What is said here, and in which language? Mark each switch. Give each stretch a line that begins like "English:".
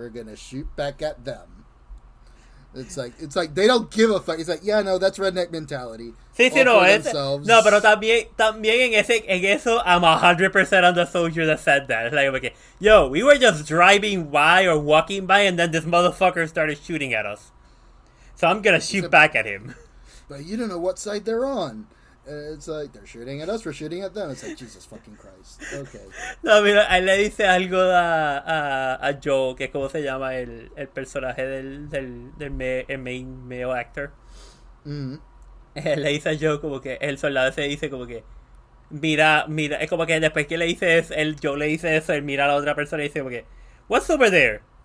English: We're gonna shoot back at them. It's like they don't give a fuck. It's like, yeah, no, that's redneck mentality.
Spanish: Sí, no, no, pero también en eso,
English: I'm 100% on the soldier that said that. It's like, okay, yo, we were just driving by or walking by, and then this motherfucker started shooting at us. So I'm gonna shoot back at him. But you don't know what side they're on. It's like, they're shooting at us, we're shooting at them. It's like, Jesus fucking Christ. Okay.
Spanish: No, mira, él le dice algo a Joe, que es como se llama el personaje del
English: main male actor. Mm-hmm.
Spanish: Él le dice a Joe como que el soldado se dice como que mira, es como que después que le dice eso, Joe le dice eso, él mira a la otra persona y dice como que,
English: what's over there?